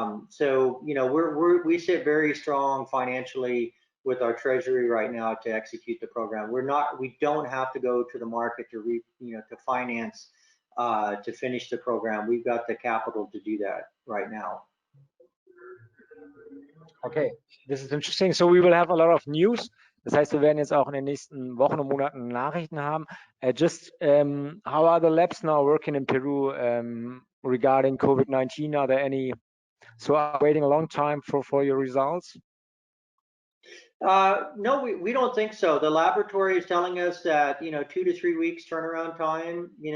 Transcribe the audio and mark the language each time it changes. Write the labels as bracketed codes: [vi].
[en] So we sit very strong financially with our treasury right now to execute the program. We don't have to go to the market to finance to finish the program. We've got the capital to do that right now. Okay, this is interesting. So we will have a lot of news. [de] Das heißt, wir werden jetzt auch in den nächsten Wochen und Monaten Nachrichten haben. [en] How are the labs now working in Peru regarding COVID-19? Are there any? So are waiting a long time for your results? No, we don't think so. The laboratory is telling us that 2 to 3 weeks turnaround time.